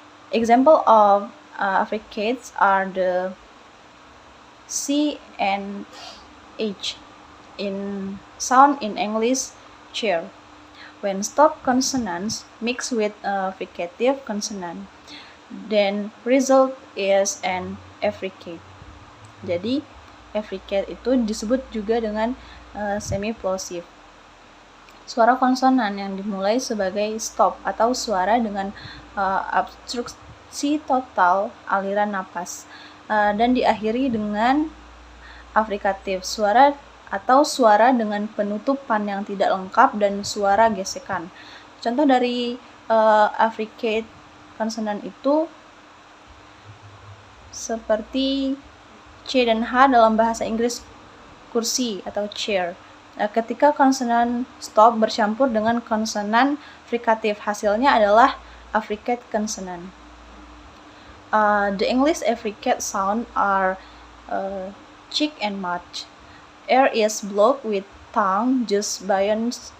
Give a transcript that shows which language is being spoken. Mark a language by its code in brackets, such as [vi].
[en] Example of affricates are the C and H in sound in English chair, when stop consonants mix with a fricative consonant, then result is an effricate. [id] Jadi effricate itu disebut juga dengan semi-plosive. Suara konsonan yang dimulai sebagai stop atau suara dengan obstruksi total aliran napas, dan diakhiri dengan affricative, suara dengan penutupan yang tidak lengkap dan suara gesekan. Contoh dari affricate konsonan itu seperti C dan H dalam bahasa Inggris kursi atau chair. Ketika konsonan stop bercampur dengan konsonan fricative, hasilnya adalah affricate consonant. [en] The English affricate sound are chick and much. Air is blocked with tongue just beyond.